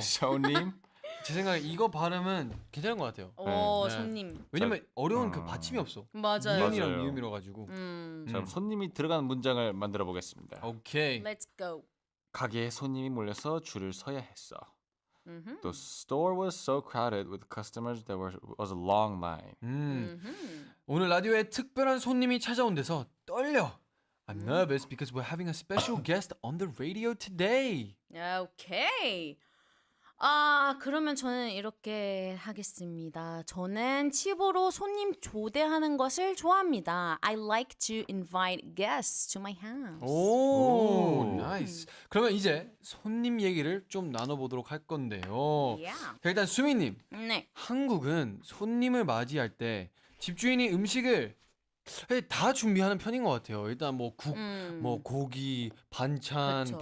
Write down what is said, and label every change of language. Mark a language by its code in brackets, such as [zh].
[ko] 손님. 제 생각에 이거 발음은 괜찮은 것 같아요. 오, 네. 손님. 왜냐면 어려운 그 받침이 없어. 맞아요. 이은이랑 맞아요. 미음이라 가지고. 자, 그럼 손님이 들어가는 문장을 만들어 보겠습니다. 오케이. [en] Let's go. [ko] 가게에 손님이 몰려서 줄을 서야 했어. 음흠. [en] The store was so crowded with customers there was a long line. [ko] 음흠. 오늘 라디오에 특별한 손님이 찾아온 데서 떨려. [en] I'm nervous because we're having a special guest on the radio today. [ko] 오케이. 그러면 저는 이렇게 하겠습니다. 저는 집으로 손님 초대하는 것을 좋아합니다. [en] I like to invite guests to my house. [ko] 오, 나이스. 그러면 이제 손님 얘기를 좀 나눠보도록 할 건데요. [en] Yeah. [ko] 자, 일단 수민님, 네. 한국은 손님을 맞이할 때 집주인이 음식을 다 준비하는 편인 것 같아요. 일단 뭐 국, 뭐 고기, 반찬,